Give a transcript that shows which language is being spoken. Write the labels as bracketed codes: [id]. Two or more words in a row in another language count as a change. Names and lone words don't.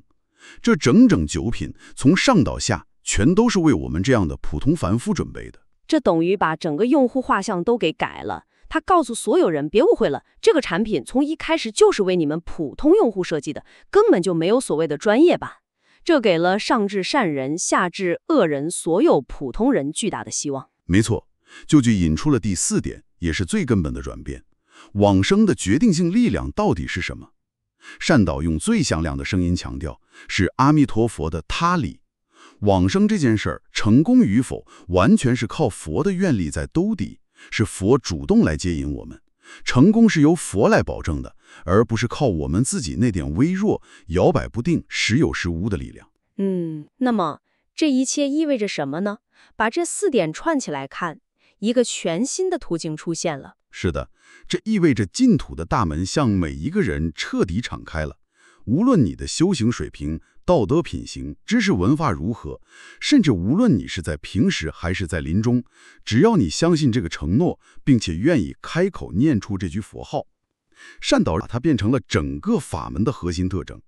[zh] 這整整9品，從上到下，全都是為我們這樣的普通凡夫準備的。這等於把整個用戶畫像都給改了。他告訴所有人，別誤會了，這個產品從一開始就是為你們普通用戶設計的，根本就沒有所謂的專業版。這給了上至善人，下至惡人，所有普通人巨大的希望。沒錯，就引出了第4點，也是最根本的轉變。 往生的決定性力量到底是什麼？善導用最響亮的聲音強調，是阿彌陀佛的他力。往生這件事兒成功與否，完全是靠佛的願力在兜底，是佛主動來接引我們。成功是由佛來保證的，而不是靠我們自己那點微弱、搖擺不定、時有時無的力量。那麼這一切意味着什麼呢？把這4點串起來看，一個全新的途徑出現了。是的，這意味着淨土的大門向每一個人徹底敞開了。無論你的修行水平、道德品行、知識文化如何，甚至無論你是在平時還是在臨終，只要你相信這個承諾，並且願意開口念出這句佛號，善導把它變成了整個法門的核心特徵。